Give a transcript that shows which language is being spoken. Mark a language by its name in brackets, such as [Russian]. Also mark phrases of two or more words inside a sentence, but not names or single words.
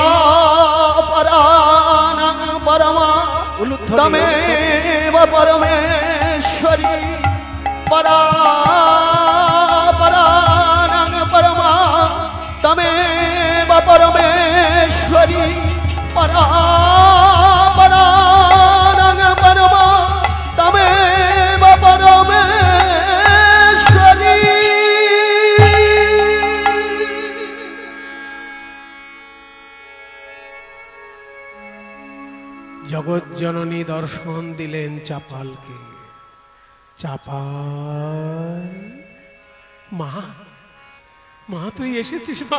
[Sanskrit] परानां परमा त्वमेव परमेश्वरी परापरानां परमा त्वमेव परमेश्वरी परापरानां परमा त्वमेव परमेश्वरी। [Bangla] জগজ্জননী দর্শন দিলেন চাপালকে। চাপাল, মা মা তুই এসেছিস মা?